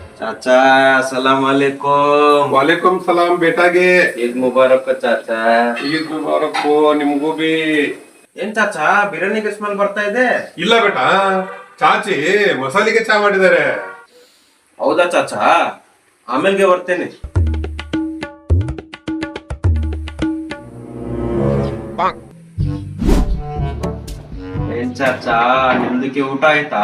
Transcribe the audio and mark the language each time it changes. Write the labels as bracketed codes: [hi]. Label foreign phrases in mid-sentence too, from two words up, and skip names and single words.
[ur] چاچا السلام علیکم. وعلیکم سلام ಬೇಟಾಗೆ. عید مبارک چاچا. عید مبارک [kn] ನಿಮಗೂ ಬಿ. ಏನ್ ಚಾಚಾ ಬಿರಿಯಾನಿಗೆ ಸ್ಮೆಲ್ ಬರ್ತಾ ಇದೆ? ಇಲ್ಲ ಬೇಟಾ, ಚಾಚಿ ಮಸಾಲಿಗೆ ಚಾ ಮಾಡಿದ್ದಾರೆ. ಹೌದಾ ಚಾಚಾ? ಆಮೇಲೆ ಬರ್ತೇನೆ. ಏನ್ ಚಾಚಾ ನಿಮ್ದಕ್ಕೆ ಊಟ ಆಯ್ತಾ?